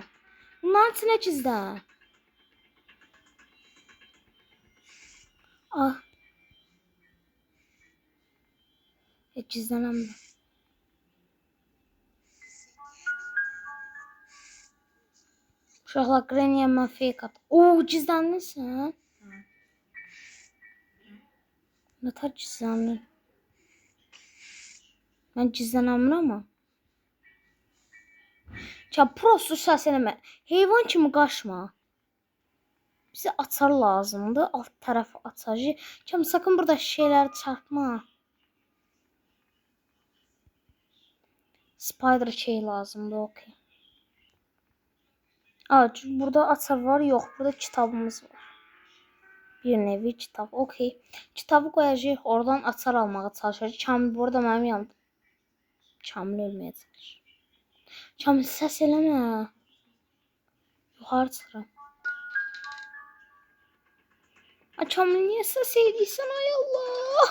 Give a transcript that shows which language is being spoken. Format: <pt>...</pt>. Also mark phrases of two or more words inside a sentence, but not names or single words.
<az>Bunların içinə gizlən. Gizlənəm. Uşaqlar Granny'yə mən fake at. Gizləndin sən? Ne tar gizlənir? Mən gizlənəmirəm amma. Prosto səs eləmə. Heyvan kimi qaçma.</az> <tr>Bize açar lazımdı. Alt tarafı açacı. Sakın burada şeyler çarpma.</tr> <az>Spider şey lazımdı. Okay. Burada açar var. Yok.</az> <tr>Burada kitabımız var. Bir nevi kitab. Okey.</tr> <az>Kitabı koyacağıq. Oradan açar almağa çalışacağıq. Kamil burada mənim yanımda. Kamil ölməyə çalışır. Kamil səs eləmə. Yuxarı çıxıram. Ay Kamil niyə səs edirsən ay Allah?</az>